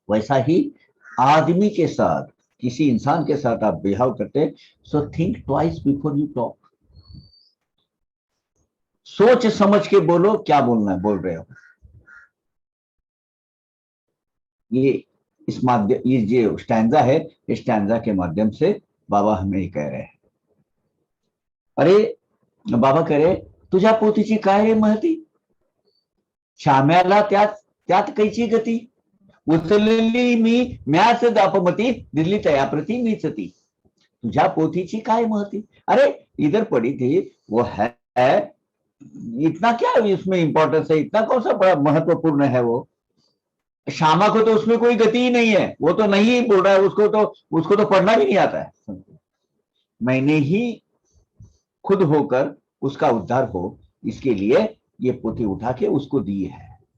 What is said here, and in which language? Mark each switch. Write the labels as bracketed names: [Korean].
[Hindi] वैसा ही आदमी के साथ, किसी इंसान के साथ आप बिहेव करते, [English] So think twice before you talk. [Hindi] सोच समझ के बोलो क्या बोलना है, बोल रहे हो। ये इस माध्यम, ये जो स्टैंजा है, इस स्टैंजा के माध्यम से बाबा हमें ये कह रहे हैं। अरे बाबा कह रहे, [Marathi] तुझ्या पोतीची काय रे महती, श्याम्याला त्यात त्यात कैची गती, उचलली मी म्याच दापमती, दिल्ली तयाप्रती मीच ती, तुझ्या पोथीची काय महती। [Hindi] अरे इधर पड़ी थी, वो है, इतना क्या इसमें इंपॉर्टेंस है, इतना कौन सा बड़ा महत्वपूर्ण है वो। श्यामा को तो उसमें कोई गति ही नहीं है, वो तो नहीं बोल रहा है, उसको तो पढ़ना भी नहीं आता है। मैंने ही खुद होकर उसका उद्धार हो, इसके लिए ये पोथी उठा के उसको दी है।